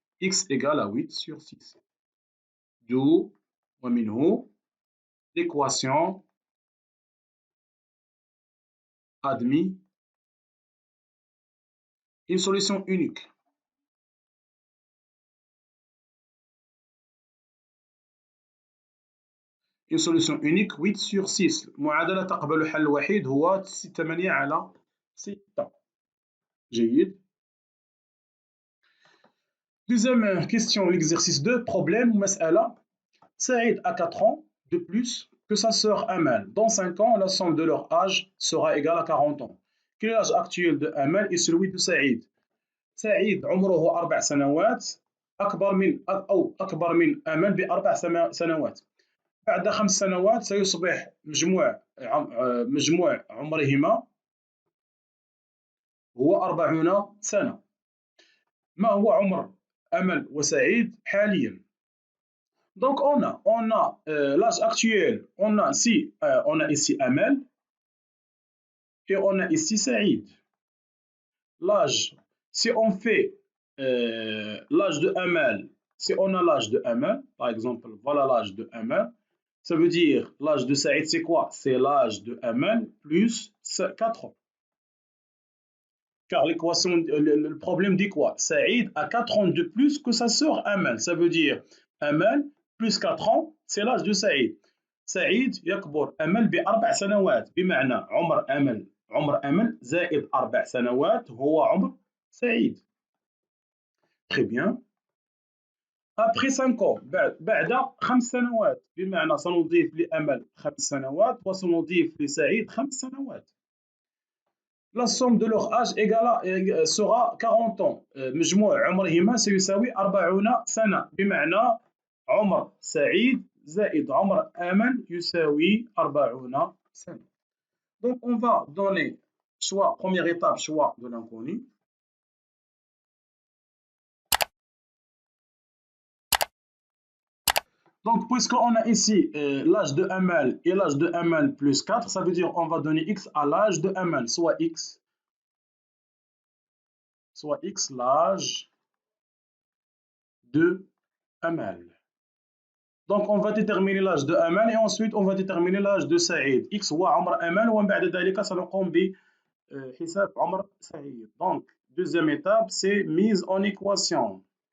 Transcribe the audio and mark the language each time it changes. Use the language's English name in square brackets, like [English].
[French] X égale à 8 sur 6. D'où, l'équation admet une solution unique. Une solution unique 8 sur 6. [Arabic] معادلة تقبل حل وحيد هو 8 على 6. جيد. [French] Deuxième question, l'exercice 2, problème, مسألة. Saïd a 4 ans de plus que sa sœur Amal. Dans 5 ans, la somme de leur âge sera égale à 40 ans. Quel est l'âge actuel de Amal et celui de Saïd? [Arabic] سعيد عمره 4 سنوات أكبر من أمل ب4 سنوات. بعد 5 سنوات سيصبح مجموع عمرهما هو 40 سنة. ما هو عمر أمل وسعيد حاليا؟ [French] Donc on a l'âge actuel, on a ici Amel et on a ici Saïd. L'âge, si on fait l'âge de Amel, si on a l'âge de Amel, par exemple, voilà l'âge de Amel, ça veut dire l'âge de Saïd, c'est quoi? C'est l'âge de Amel plus 4 ans. Car l'équation, le problème dit quoi? Saïd a 4 ans de plus que sa sœur Amel. Ça veut dire Amel plus 4 ans, c'est l'âge de Saïd. [Arabic] سعيد يكبر أمل ب4 سنوات، بمعنى عمر أمل زائد 4 سنوات هو عمر سعيد. [French] Très bien. Après 5 ans [Arabic] بعد 5 سنوات، بمعنى سنضيف لأمل 5 سنوات وسنضيف لسعيد 5 سنوات. [French] La somme de leur âge sera 40 ans. [Arabic] مجموع عمرهما سيساوي 40 سنة، بمعنى عمر سعيد زائد عمر أمل يساوي 40 سنة. [French] Donc on va donner choix, première étape, choix de l'inconnu. Donc, puisqu'on a ici l'âge de Amel et l'âge de Amel plus 4, ça veut dire qu'on va donner x à l'âge de Amel, soit x l'âge de Amel. Donc, on va déterminer l'âge de Amel et ensuite on va déterminer l'âge de Saïd. [Arabic] X هو عمر أمل ومن بعد ذلك سنقوم بحساب عمر سعيد. [French] Donc, deuxième étape, c'est mise en équation.